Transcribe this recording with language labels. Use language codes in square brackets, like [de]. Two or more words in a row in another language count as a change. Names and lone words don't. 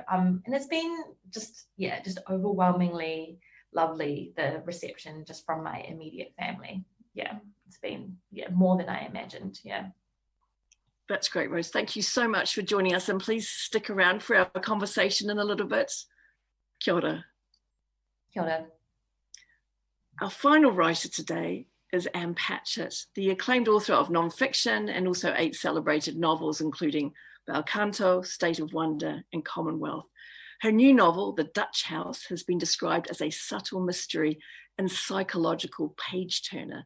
[en] And it's been just, yeah, just overwhelmingly lovely, the reception just from my immediate family. Yeah, it's been more than I imagined. Yeah. That's great, Rose. Thank you so much for joining us, and please stick around for our conversation in a little bit. [mi] Kia ora. Kia ora. [en] Our final writer today is Anne Patchett, the acclaimed author of non-fiction and also 8 celebrated novels, including Bel Canto, State of Wonder, and Commonwealth. Her new novel, The Dutch House, has been described as a subtle mystery and psychological page-turner.